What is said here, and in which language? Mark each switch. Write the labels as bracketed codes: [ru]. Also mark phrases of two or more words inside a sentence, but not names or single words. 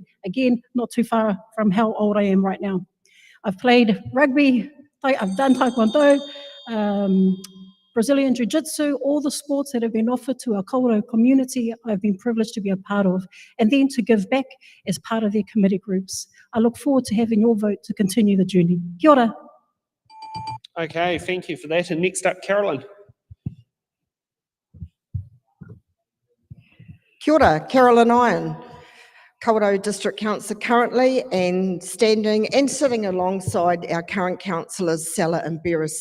[en] Again, not too far from how old I am right now. I've played rugby, I've done taekwondo, Brazilian Jiu-Jitsu, all the sports that have been offered to our Kawerau community, I've been privileged to be a part of, and then to give back as part of their committee groups. I look forward to having your vote to continue the journey. [mi] Kia ora. [en] Okay, thank you for that. And next up, Carolyn. [mi] Kia ora, [en] Carolyn Iron, Kawerau District Councillor currently, and standing and sitting alongside our current councillors, Sella and Beres.